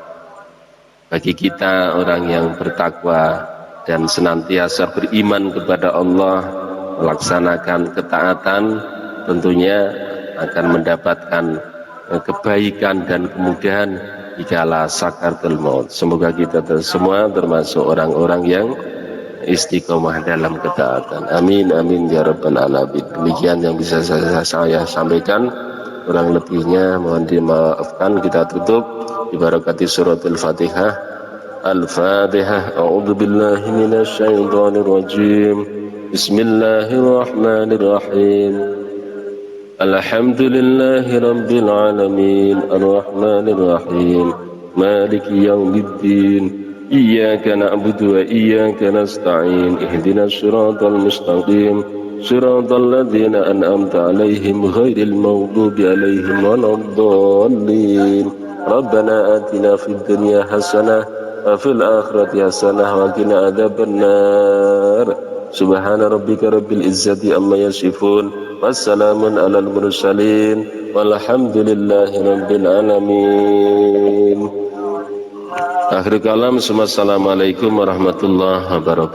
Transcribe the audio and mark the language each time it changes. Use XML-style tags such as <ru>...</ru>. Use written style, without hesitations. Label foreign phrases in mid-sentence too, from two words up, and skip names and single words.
<id>Bagi kita orang yang bertakwa dan senantiasa beriman kepada Allah, melaksanakan ketaatan, tentunya akan mendapatkan kebaikan dan kemudahan dikala sakaratul maut. Semoga kita semua termasuk orang-orang yang istiqomah dalam ketaatan.</id> <ar>آمين آمين يا رب العالمين.</ar> <id>Demikian yang bisa saya sampaikan, kurang lebihnya mohon dimaafkan. Kita tutup dibarakati</id> <ar>سورة الفاتحة. الفاتحة. أعوذ بالله من الشيطان الرجيم. بسم الله الرحمن الرحيم. الحمد لله رب العالمين. الرحمن الرحيم. مالك يوم الدين. إياك نعبد وإياك نستعين. اهدنا الصراط المستقيم. صراط الذين أنعمت عليهم غير المغضوب عليهم ولا الضالين. ربنا آتنا في الدنيا حسنة وفي الآخرة حسنة وقنا عذاب النار. سبحان ربك رب العزة عما يصفون. وسلام على المرسلين. والحمد لله رب العالمين. آخر الكلام، السلام عليكم ورحمة الله وبركاته.</ar>